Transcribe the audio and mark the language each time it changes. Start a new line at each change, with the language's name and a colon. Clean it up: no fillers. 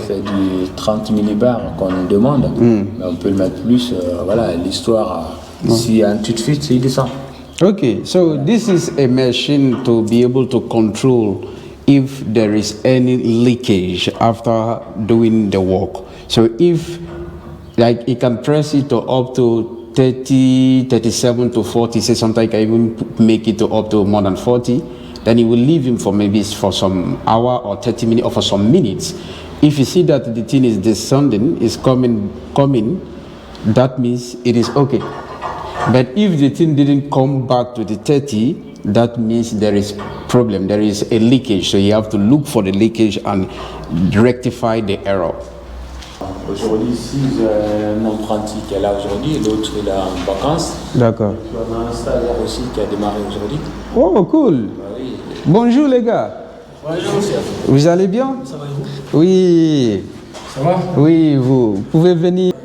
French: C'est du 30 millibars qu'on nous demande. Mais on peut le mettre plus. Voilà, l'histoire, s'il y a un tout de suite, c'est descend.
English: Okay, so this is a machine to be able to control if there is any leakage after doing the work. So if, like, you can press it to up to 30, 37 to 40, say sometimes I can even make it to up to more than 40, then you will leave him for maybe for some hour or 30 minutes or for some minutes. If you see that the thing is descending, is coming, that means it is okay. But if the thing didn't come back to the 30, that means there is problem, there is a leakage. So you have to look for the leakage and rectify the error.
French: Aujourd'hui, ici, un apprenti qui est là aujourd'hui, l'autre il est en vacances. D'accord. On a un stagiaire aussi qui a démarré aujourd'hui.
English: Oh, cool.
French: Oui. Bonjour les gars. Bonjour, chef. Vous allez bien? Ça va et vous? Oui. Ça va? Oui, vous pouvez venir.